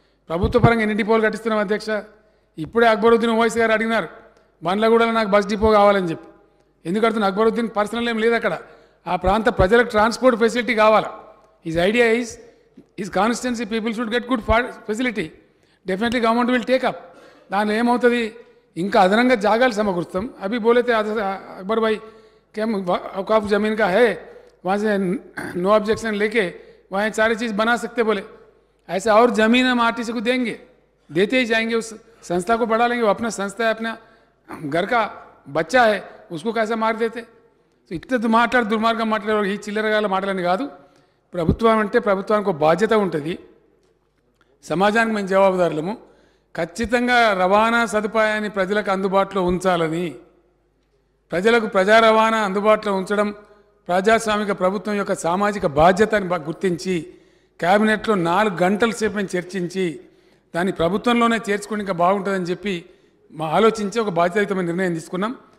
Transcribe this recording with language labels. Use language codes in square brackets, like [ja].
[te] ప్రభుత్వ పరంగా ఎన్ని డిపోలు కట్టిస్తున్నాం అధ్యక్ష. ఇప్పుడే అక్బరుద్దీన్ ఓవైసీ గారు అడిగినారు బండ్లగూడలో నాకు బస్ డిపో కావాలని చెప్పి. ఎందుకు అడుగుతున్నా, అక్బరుద్దీన్ పర్సనల్ ఏం లేదు అక్కడ, ఆ ప్రాంత ప్రజలకు ట్రాన్స్పోర్ట్ ఫెసిలిటీ కావాలా. [en] His idea is his constituency people should get good facility. Definitely government will take up. [te] దానిలో ఏమవుతుంది, ఇంకా అదనంగా జాగాలు సమకూరుస్తాం. [hi] అభి బోలేతే अकबर भाई क्या औकाफ ज़मीन का है, वहाँ से नो ऑब्जेक्शन लेके वहाँ सारी चीज़ बना सकते बोले. ऐसा और ज़मीन हम आरटीसी को देंगे, देते ही जाएंगे. उस संस्था को बढ़ा लेंगे. वो अपना संस्था है, अपना घर का बच्चा है, उसको कैसा मार देते. [te] సో ఇట్లా దుర్మార్గం మాట్లాడే ఈ చిల్లరగాల మాటలని కాదు. ప్రభుత్వం అంటే ప్రభుత్వానికి ఒక బాధ్యత ఉంటుంది, సమాజానికి మేము జవాబుదారులము. ఖచ్చితంగా రవాణా సదుపాయాన్ని ప్రజలకు అందుబాటులో ఉంచాలని, ప్రజలకు ప్రజా రవాణా అందుబాటులో ఉంచడం ప్రజాస్వామిక ప్రభుత్వం యొక్క సామాజిక బాధ్యతని గుర్తించి క్యాబినెట్లో 4 గంటల సేపు మేము చర్చించి దాన్ని ప్రభుత్వంలోనే చేర్చుకుని ఇంకా బాగుంటుందని చెప్పి ఆలోచించి ఒక బాధ్యతాయుతమైన నిర్ణయం తీసుకున్నాం.